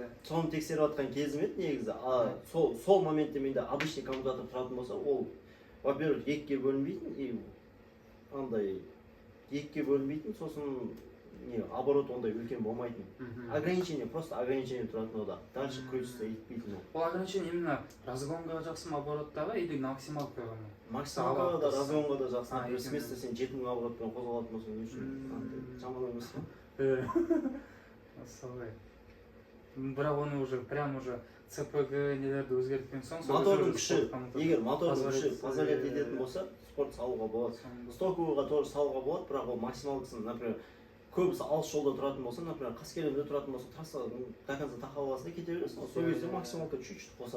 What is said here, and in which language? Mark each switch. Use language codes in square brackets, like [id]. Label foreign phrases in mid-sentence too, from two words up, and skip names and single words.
[kk] Соны тексеріп жатқан кезім еді негізі. Сол моментте менде [ru] обычный коммутатор [kk] тұратын болса, ол, во-первых, екіге бөлінбейтін, и андай екіге бөлінбейтін, сосын оборот ондай үлкен болмайтын. [ru] Ограничение, просто ограничение [kk] тұратын ода. [ru] Дальше крутиться [kk] етпейтін ол. Ол [ru] ограничение именно [kk] разгонға жақсы ма обороттағы, или максималкаға ма? Максималкаға да, разгонға да жақсы. [ru] Например, с места [kk] сен 7000 оборотпен қозғалатын болсаң, не үшін жаман емес па? Солай. Бірақ оны [ru] уже прям уже ЦПГ [kk] нелерді өзгерткен соң, мотордың күші, егер мотордың күші позволять ететін болса, спорт салуға болады. [ru] Стоковыйға тоже [kk] салуға болады, бірақ ол максималкасын, например, көбісі алыс жолда тұратын болса, например, Қаскелеңде тұратын болса, трассаға [ru] до конца [kk] тақап аласың да кете бересің, сол кезде максималка чуть-чуть қосады.